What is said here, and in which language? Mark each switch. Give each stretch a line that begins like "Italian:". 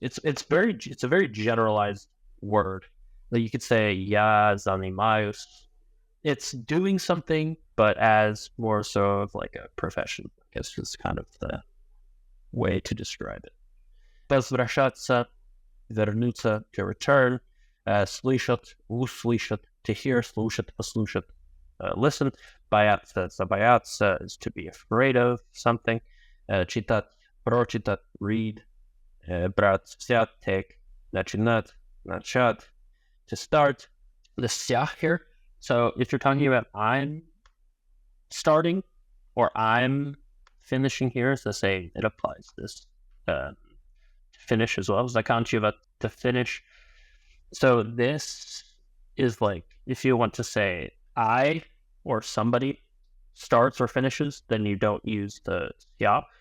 English: It's a very generalized word. Like you could say
Russian: я занимаюсь.
English: It's doing something, but as more so of like a profession. I guess is kind of the way to describe it.
Russian: Возвращаться, вернуться,
English: to return.
Russian: Слышать, услышать,
English: to hear,
Russian: слушать, послушать, listen. Бояться, забояться
English: is to be afraid of something.
Russian: Читать, прочитать, read. Брать, взять, take. Начинать, начать,
English: to start. The ся here. So if you're talking about I'm starting or I'm finishing here, it's the same. It applies this to finish as well. Заканчивать, to finish. So this is like if you want to say I or somebody starts or finishes, then you don't use the ся.